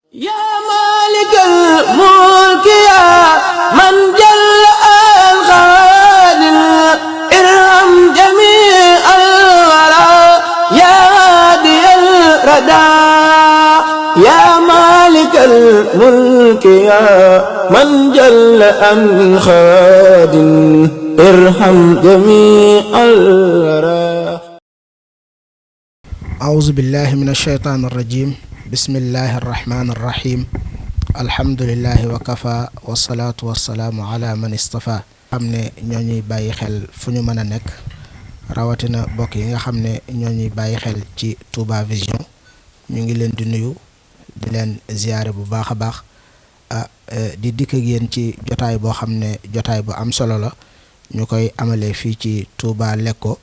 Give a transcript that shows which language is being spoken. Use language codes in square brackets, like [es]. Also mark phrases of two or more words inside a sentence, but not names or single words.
[ar] يا مالك الملك يا من جل القادر ارحم جميع الورى يا هادي الردى يا مالك الملك يا من جل القادر ارحم جميع الورى. أعوذ بالله من الشيطان الرجيم بسم الله الرحمن الرحيم الحمد لله وكفى والصلاة والسلام على من اصطفى [wo] xam ne ñoo ñuy bàyyi xel fu ñu mën a nekk rawatina bokk yi nga xam ne ñoo ñuy bàyyi xel ci Touba Vision ñu ngi leen di nuyu di leen ziyaare bu baax a baax di dikk ak yéen ci jotaay boo xam ne jotaay bu am solo la ñu koy amalee fii ci Touba Lekko